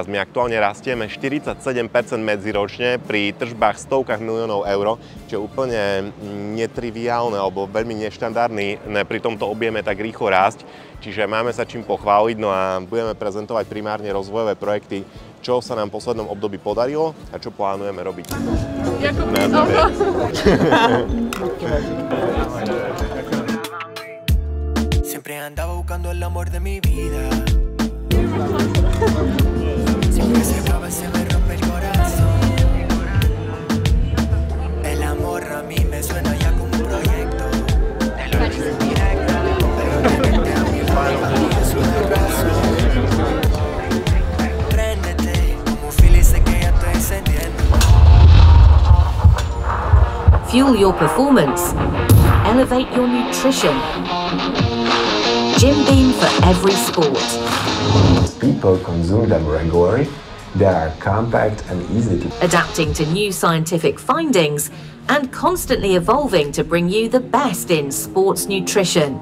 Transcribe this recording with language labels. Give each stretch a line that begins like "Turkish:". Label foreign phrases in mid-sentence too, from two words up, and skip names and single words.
Slovak: My aktuálne rastieme 47% medziročne pri tržbách stovkách miliónov eur, čo je úplne netriviálne alebo veľmi neštandardné pri tomto objeme tak rýchlo rásť. Čiže máme sa čím pochváliť, no a budeme prezentovať primárne rozvojové projekty, čo sa nám v poslednom období podarilo a čo plánujeme robiť.
Spanish: Siempre andaba buscando el amor de mi vida. Siempre se acaba, se me rompe el corazón. El amor a mí me suena ya como un proyecto. Te lo digo directo, pero tenerte a mi lado es una razón. Préndete, como Philly, sé que ya estoy encendiendo.
English: Fuel your performance. Elevate your nutrition. Jim Beam for every sport. People consume them regularly. They are compact and easy to Adapting to new scientific findings and constantly evolving to bring you the best in sports nutrition.